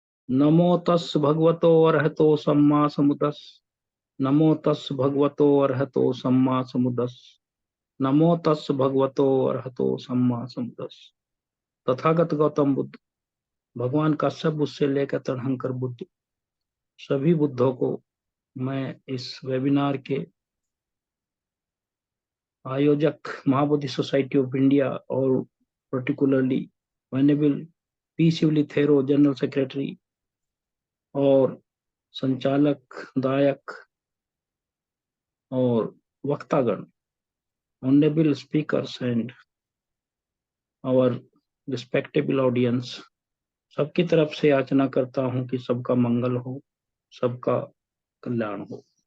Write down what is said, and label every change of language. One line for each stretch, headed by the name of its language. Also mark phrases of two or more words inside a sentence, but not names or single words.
Pali: नमो तस् भगवतो अरहतो सम्मा समुदस्। नमो तस् भगवतो अरहतो सम्मा समुदस्। नमो तस् भगवतो अरहतो सम्मा समुदस्।
Hindi: तथागत गौतम बुद्ध, भगवान काश्यप बुद्ध से लेकर तरणहंकर बुद्ध, सभी बुद्धों को मैं इस वेबिनार के आयोजक महाबोधि सोसाइटी ऑफ इंडिया और
English: particularly venerable P Seevali Thero general secretary
Hindi: और संचालक दायक और वक्तागण,
English: honourable speakers and our respectable audience,
Hindi: सबकी तरफ से याचना करता हूं कि सबका मंगल हो, सबका कल्याण हो।